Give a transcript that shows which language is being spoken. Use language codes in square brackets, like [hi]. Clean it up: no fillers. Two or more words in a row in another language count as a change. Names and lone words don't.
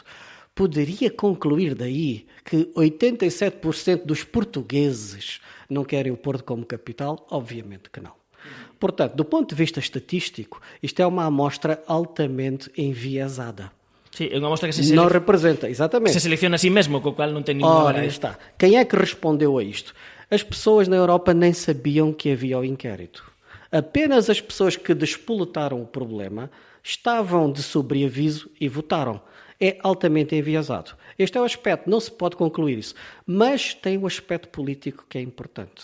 [pt] Poderia concluir daí que 87% dos portugueses não querem o Porto como capital? Obviamente que não. Portanto, do ponto de vista estatístico, isto é uma amostra altamente enviesada. [gl] Sí, é unha mostra que [pt] não representa, exatamente. [gl] Se seleciona a si mesmo, co cual non ten ninguna validez. Está. [pt] Quem é que respondeu a isto? As pessoas na Europa nem sabiam que havia o inquérito. Apenas as pessoas que despoletaram o problema estavam de sobreaviso e votaram. É altamente enviesado. Este é o aspecto, não se pode concluir isso. Mas tem o aspecto político que é importante.